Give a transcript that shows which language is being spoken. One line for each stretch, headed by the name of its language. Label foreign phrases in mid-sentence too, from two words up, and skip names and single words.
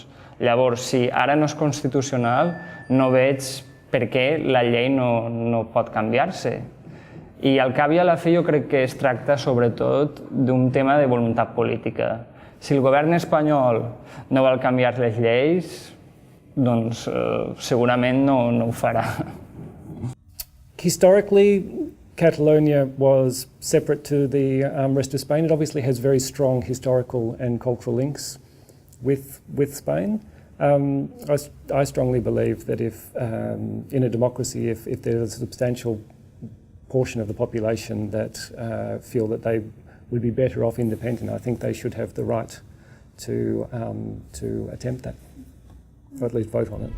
Catalan: Llavors, si ara no és constitucional, no veig per què la llei no pot canviar-se. I al cap i a la fi jo crec que es tracta sobretot d'un tema de voluntat política. Si el govern espanyol no vol canviar les lleis, doncs segurament no ho farà.
English: Historically, Catalonia was separate to the rest of Spain. It obviously has very strong historical and cultural links with Spain. I strongly believe that if in a democracy, if there's a substantial portion of the population that feel that they would be better off independent, I think they should have the right to attempt that, or at least vote on it.